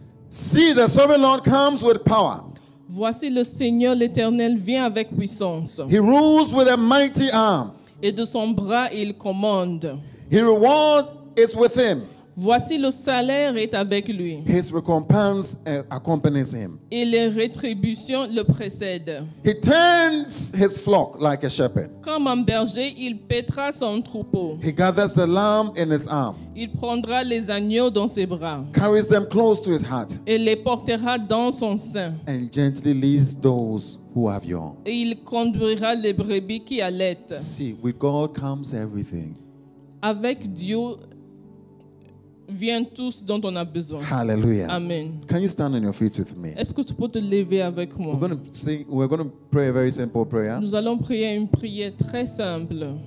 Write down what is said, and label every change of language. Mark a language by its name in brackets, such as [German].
[English] See, the sovereign Lord comes with power. [French] Voici le Seigneur l'Éternel vient avec puissance. [English] He rules with a mighty arm. [French] Et de son bras, il commande. [English] His reward is with him. [French] Voici le salaire est avec lui. [English] His recompense accompanies him. [French] Et les rétributions le précèdent. [English] He tends his flock like a shepherd. [French] Comme un berger, il paîtra son troupeau. [English] He gathers the lamb in his arm, [French] Il prendra les agneaux dans ses bras [English] carries them close to his heart, [French] et les portera dans son sein. [English] and gently leads those who have young. [French] Et il conduira les brebis qui allaitent. [English] See, with God comes everything. [French] Avec Dieu vient tout ce dont on a besoin. Hallelujah. Amen. [English] Can you stand on your feet with me? [French] Est-ce que tu peux te lever avec moi? [English] We're going to pray a very simple prayer. [French] Nous allons prier une prière très simple.